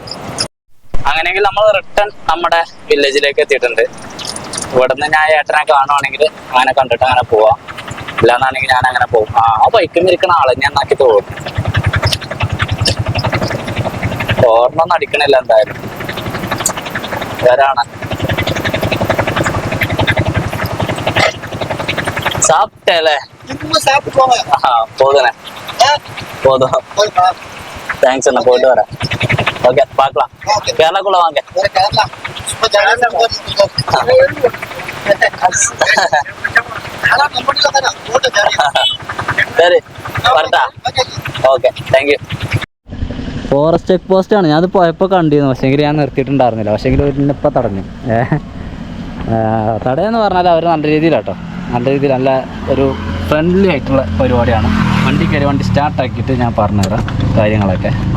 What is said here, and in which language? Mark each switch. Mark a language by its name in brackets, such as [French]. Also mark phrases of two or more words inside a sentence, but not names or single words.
[Malayalam] അങ്ങനെയെങ്കിൽ നമ്മൾ റിട്ടേൺ നമ്മുടെ വില്ലേജിലേക്ക് എത്തിയിട്ടുണ്ട്. ഇവിടുന്ന് ഞാൻ ഏട്ടനെ കാണുവാണെങ്കിൽ അങ്ങനെ കണ്ടിട്ട് അങ്ങനെ പോവാം. ഇല്ലാന്നാണെങ്കിൽ ഞാൻ അങ്ങനെ പോകും. ആ ബൈക്കിൽ ഇരിക്കുന്ന ആളെ ഞാൻ നോക്കി പോകും. ഓർമ്മൊന്നും അടിക്കണില്ല എന്തായാലും. [Tamil] വേറാണ് சாப்பிட்டேல போதுண்ணே போதும். தேங்க்ஸ் அண்ணா, போயிட்டு வரேன். ஓகே பார்க்கலாம். கேரளாக்குள்ள வாங்க. சரி வரட்டா. [English] okay thank you. forest check [Malayalam] പോസ്റ്റാണ്. ഞാനത് പോയപ്പോൾ കണ്ടിരുന്നു, പക്ഷേങ്കിൽ ഞാൻ നിർത്തിയിട്ടുണ്ടായിരുന്നില്ല. പക്ഷേങ്കിൽ ഇന്നിപ്പോൾ തടഞ്ഞു. തടയെന്ന് പറഞ്ഞാൽ അവർ നല്ല രീതിയിലാട്ടോ, നല്ല രീതിയിൽ നല്ല ഒരു ഫ്രണ്ട്ലി ആയിട്ടുള്ള പരിപാടിയാണ്. വണ്ടി കയറി വണ്ടി സ്റ്റാർട്ടാക്കിയിട്ട് ഞാൻ പറഞ്ഞുതരാം കാര്യങ്ങളൊക്കെ.